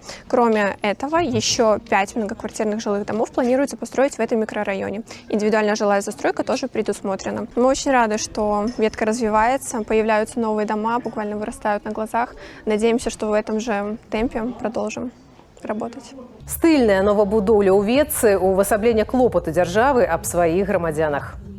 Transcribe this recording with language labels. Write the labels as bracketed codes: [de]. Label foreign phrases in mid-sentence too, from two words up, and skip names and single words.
[ru] Кроме этого, еще 5 многоквартирных жилых домов планируется построить в этом микрорайоне. Индивидуальная жилая застройка тоже предусмотрена. Мы очень рады, что ветка развивается, появляются новые дома, буквально вырастают на глазах. Надеемся, что в этом же темпе продолжим работать. [be] Стыльная новабудоўля ў Ветцы увасабленне клопату дзяржавы аб сваіх грамадзянах.